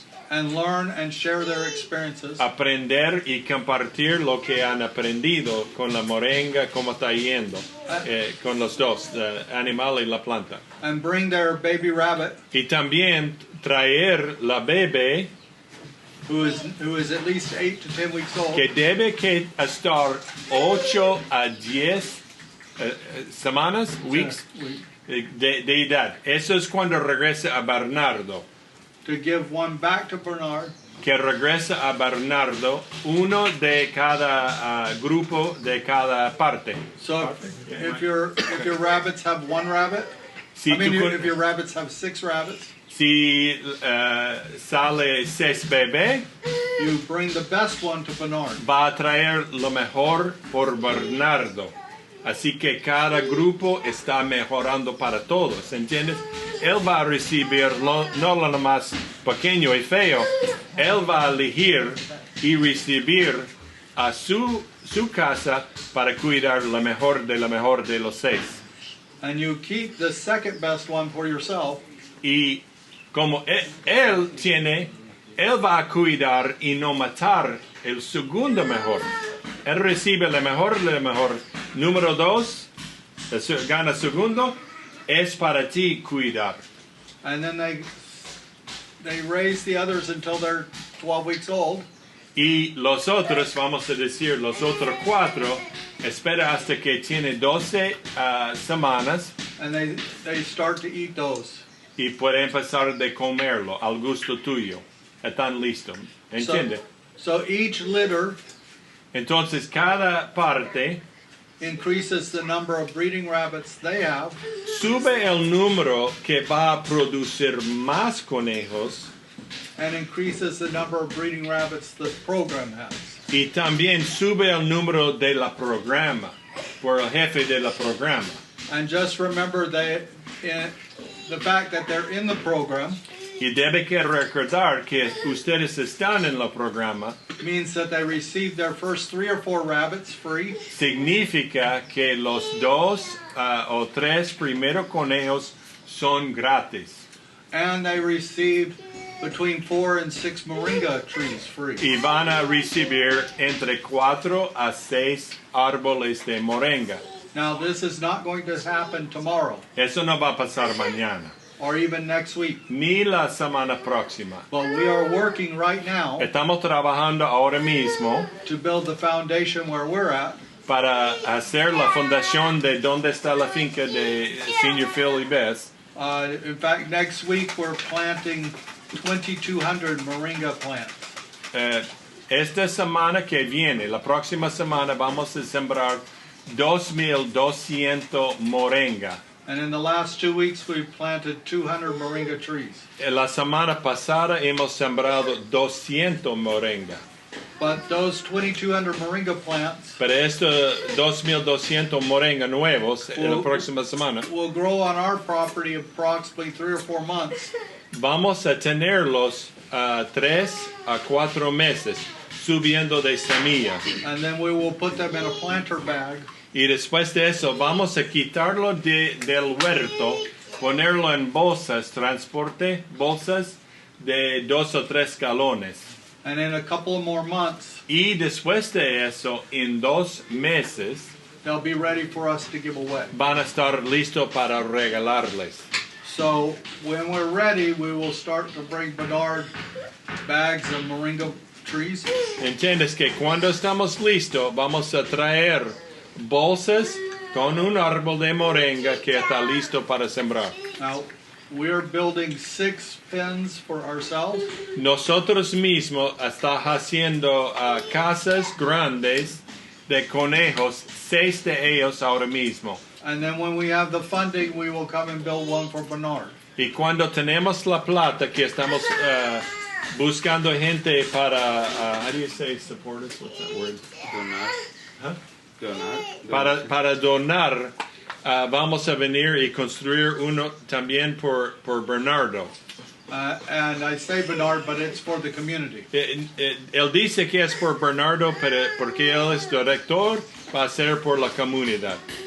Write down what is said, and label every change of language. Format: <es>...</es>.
<en>and learn and share their experiences</en> <es>aprender y compartir lo que han aprendido con la moringa, cómo está yendo, con los dos, el animal y la planta.</es> <en>and bring their baby rabbit</en> <es>Y también traer la bebé</es> <en>who is at least 8 to 10 weeks old,</en> <es>que debe que estar 8 a 10 semanas, weeks, de edad. Eso es cuando regresa a Bernardo.</es> <en>to give one back to Bernard,</en> <es>Que regresa a Bernardo uno de cada grupo de cada parte.</es> <en>so if your rabbits have one rabbit,</en> <es>Si,</es> <en>if your rabbits have 6 rabbits,</en> <es>si sale 6 bebés,</es> <en>you bring the best one to Bernard.</en> <es>va a traer lo mejor por Bernardo. Así que cada grupo está mejorando para todos, ¿entiendes? Él va a recibir no lo más pequeño y feo, él va a elegir y recibir a su casa para cuidar lo mejor de los 6.</es> <en>And you keep the second best one for yourself,</en> <es>Y como él va a cuidar y no matar el segundo mejor. Él recibe lo mejor. Número 2, gana segundo, es para ti cuidar.</es> <en>and then they raise the others until they're 12 weeks old,</en> <es>Y los otros, vamos a decir, los otros 4, espera hasta que tiene 12 semanas</es> <en>and they start to eat those.</en> <es>y puede empezar de comerlo al gusto tuyo. Están listos. ¿Entiende?</es> <en>So each litter</en> <es>Entonces cada parte</es> <en>increases the number of breeding rabbits they have,</en> <es>sube el número que va a producir más conejos</es> <en>and increases the number of breeding rabbits the program has.</en> <es>y también sube el número de la programa por el jefe de la programa.</es> <en>And just remember the fact that they're in the program</en> <es>Y debe que recordar que ustedes están en el programa</es> <en>means that they receive their first 3 or 4 rabbits free,</en> <es>significa que los 2 o 3 primeros conejos son gratis</es> <en>and they receive between 4 and 6 moringa trees free.</en> <es>y van a recibir entre 4 a 6 árboles de moringa.</es> <en>Now this is not going to happen tomorrow</en> <es>Eso no va a pasar mañana</es> <en>or even next week,</en> <es>ni la semana próxima.</es> <en>but we are working right now</en> <es>Estamos trabajando ahora mismo</es> <en>to build the foundation where we're at,</en> <es>para hacer la fundación de donde está la finca de Senior Phil y Bess.</es> <en>In fact, next week we're planting 2,200 moringa plants.</en> <es>esta semana que viene, la próxima semana, vamos a sembrar 2,200 moringa.</es> <en>And in the last 2 weeks, we've planted 200 moringa trees.</en> <es>La semana pasada hemos sembrado 200 moringa.</es> <en>But those 2,200 moringa plants</en> <es>Pero estos 2,200 moringa nuevos en la próxima semana</es> <en>will grow on our property approximately 3 or 4 months.</en> <es>vamos a tenerlos 3 a 4 meses subiendo de semilla.</es> <en>And then we will put them in a planter bag.</en> <es>Y después de eso vamos a quitarlo del huerto, ponerlo en bolsas, transporte, bolsas de 2 o 3 galones.</es> <en>And in a couple of more months,</en> <es>Y después de eso, en 2 meses,</es> <en>they'll be ready for us to give away.</en> <es>van a estar listos para regalarles.</es> <en>So when we're ready, we will start to bring Bernard bags of moringa trees.</en> <es>¿Entiendes que cuando estamos listos vamos a traer bolsas con un árbol de moringa que está listo para sembrar?</es> <en>Now, we're building 6 pens for ourselves.</en> <es>Nosotros mismos estamos haciendo casas grandes de conejos, 6 de ellos ahora mismo.</es> <en>And then when we have the funding, we will come and build one for Bernard.</en> <es>Y cuando tenemos la plata que estamos buscando gente para,</es> <en>how do you say support us? What's that word?</en> <es>Donar. Huh? Donar. Para donar, vamos a venir y construir uno también por Bernardo.</es> <en>And I say Bernard, but it's for the community.</en> <es>Él dice que es por Bernardo, pero porque él es director, va a ser por la comunidad.</es>